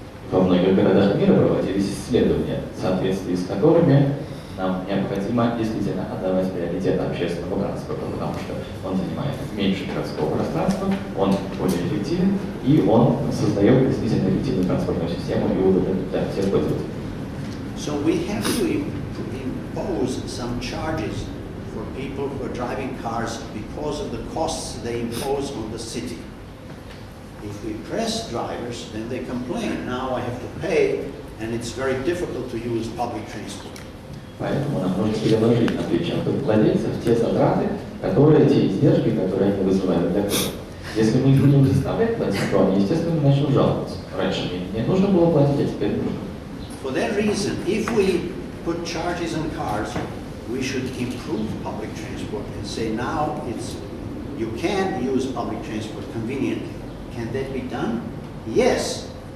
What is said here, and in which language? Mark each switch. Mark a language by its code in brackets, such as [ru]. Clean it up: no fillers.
[ru] Во многих городах мира проводились исследования, в соответствии с которыми нам необходимо действительно отдавать приоритет общественному транспорту, потому что он занимает меньше городского пространства, он более эффективен, и он создает действительно эффективную транспортную систему и удобную для всех пользователей. [en] So we have to impose some charges for people who are driving cars because of the costs they impose on the city. If we press drivers, then they complain, now I have to pay, and it's very difficult to use public transport. [ru] Поэтому нам нужно переложить на плечи владельцев те затраты, те издержки, которые они вызывают для города. Если мы их будем заставлять платить, то они, естественно, начнут жаловаться. Раньше мне не нужно было платить, а теперь нужно. [en] For that reason, if we put charges on cars, we should improve public transport and say now you can use public transport conveniently. Can that be done? Yes.